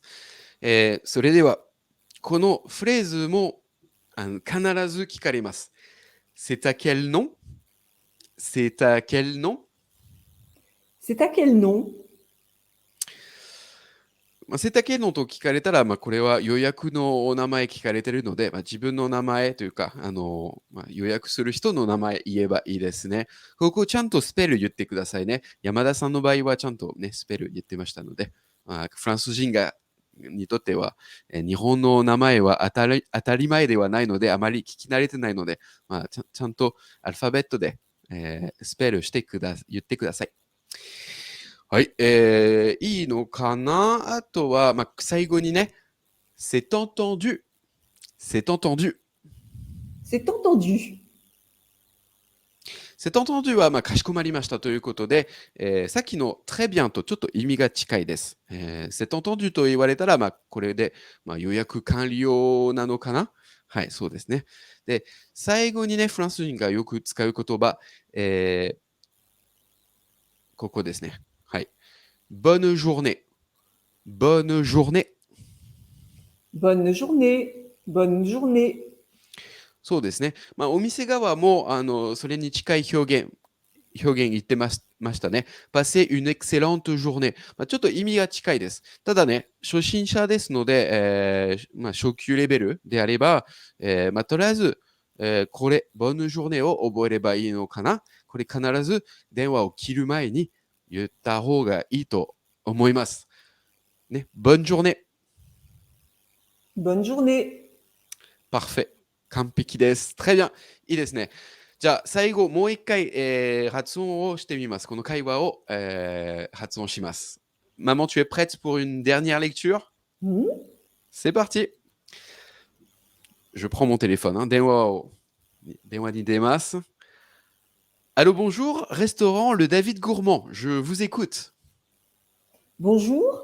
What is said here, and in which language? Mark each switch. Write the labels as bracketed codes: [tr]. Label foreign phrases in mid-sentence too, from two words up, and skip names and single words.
[ja] それでは、このフレーズも必ず聞かれます。 [fr] C'est à quel nom? C'est à quel nom? C'est à quel nom? C'est à quel nom [ja] と聞かれたら、これは予約のお名前聞かれているので、自分の名前というか、予約する人の名前言えばいいですね。ここちゃんとスペル言ってくださいね。山田さんの場合はちゃんとね、スペル言ってましたので、フランス人にとっては、日本の名前は当たり前ではないので、あまり聞き慣れてないので、ちゃんとアルファベットで、スペルして言ってください。はい、いいのかな。あとは、最後にね、 [fr] c'est entendu。 c'est entendu。 C'est entendu. c'est entendu [ja] は、かしこまりましたということで、さっきの [fr] très bien [ja] とちょっと意味が近いです。 [fr] c'est entendu [ja] と言われたら、これで、予約完了なのかな。はい、そうですね。で、最後にね、フランス人がよく使う言葉、 ここですね。 [fr] はい。bonne journée. bonne journée. Bonne journée. Bonne journée. [ja] そうですね。まあ、お店側もそれに近い表現言ってましたね。 [fr] passer une excellente journée。 [ja] まあ、ちょっと意味が近いです。ただね、初心者ですので、まあ、初級レベルであれば、まあ、とりあえず、これ、 [fr] bonne journée [ja] を覚えればいいのかな。これ必ず電話を切る前に言った方がいいと思います。 [fr] ね、bonne journée。 Bonne journée. Parfait。 [ja] 完璧です。 [fr] très bien。 [ja] いいですね。じゃあ、最後、もう一回、発音をしてみます。この会話を、発音します。 [fr] Maman, tu es prête pour une dernière lecture? Hmm. C'est parti. Je prends mon téléphone. Hein. [ja] 電話に出ます. [fr] Allô, bonjour. Restaurant Le David Gourmand. Je vous écoute. Bonjour.